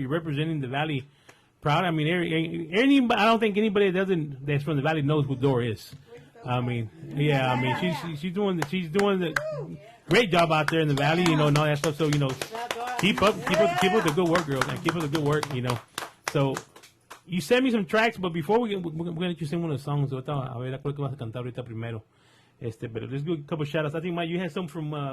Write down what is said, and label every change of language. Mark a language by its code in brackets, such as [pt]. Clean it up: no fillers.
[en] You're representing the valley proud. I mean, I don't think anybody that's from the valley knows who Dora is. I mean, she's doing the great job out there in the valley, and all that stuff. So keep up the good work, girl, and keep up the good work, So you sent me some tracks, but before we're gonna let you sing one of the songs. [es] A ver, ¿cuál que vas a cantar ahorita primero? [en] But let's do a couple shout outs. I think Mike, you had some from